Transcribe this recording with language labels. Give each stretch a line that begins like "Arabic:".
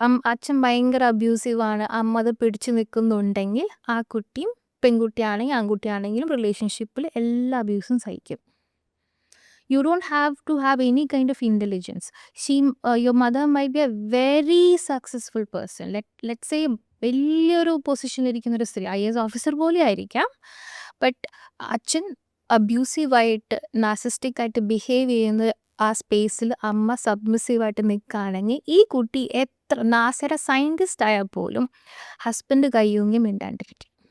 Malayalam: അച്ഛൻ ഭയങ്കര അബ്യൂസീവാണ്, അമ്മ അത് പിടിച്ചു നിൽക്കുന്നുണ്ടെങ്കിൽ ആ കുട്ടിയും പെൺകുട്ടിയാണെങ്കിലും ആൺകുട്ടിയാണെങ്കിലും റിലേഷൻഷിപ്പിൽ എല്ലാ അബ്യൂസും സഹിക്കും.
English: You don't have to have any kind of intelligence. Your mother might be a very successful person.
Malayalam: Let's say വലിയൊരു പൊസിഷനിലിരിക്കുന്ന ഒരു സ്ത്രീ, IAS ഓഫീസർ പോലെ ആയിരിക്കാം, ബട്ട് അച്ഛൻ അബ്യൂസീവായിട്ട് നാർസിസ്റ്റിക് ആയിട്ട് ബിഹേവ് ചെയ്യുന്ന ആ സ്പേസിൽ അമ്മ സബ്മിസീവായിട്ട് നിൽക്കുകയാണെങ്കിൽ ഈ കുട്ടി എത്ര നാസയുടെ സയൻറ്റിസ്റ്റ് ആയാൽ പോലും ഹസ്ബൻഡ് കയ്യൂങ്ങി മിണ്ടാണ്ടിരിക്കും.